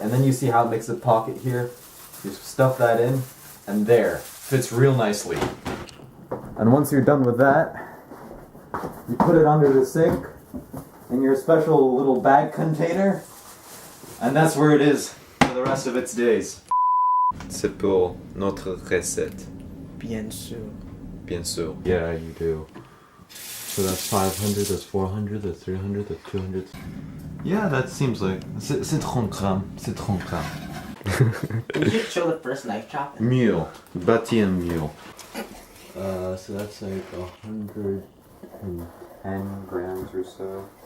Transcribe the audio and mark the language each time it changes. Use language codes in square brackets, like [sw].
[en] And then you see how it makes a pocket here. You stuff that in, and there, fits real nicely. And once you're done with that, you put it under the sink in your special little bag container, and that's where it is for the rest of its days. [fr] C'est pour notre recette. Bien sûr. Bien sûr. [en] Yeah, you do. So that's 500, that's 400, that's 300, that's 200. Yeah, that seems like... [fr] C'est 30 grammes. C'est 30 grammes. [en] Can you just show the first knife chop? Mule. Bâti un mule. So that's like 110 grams or so.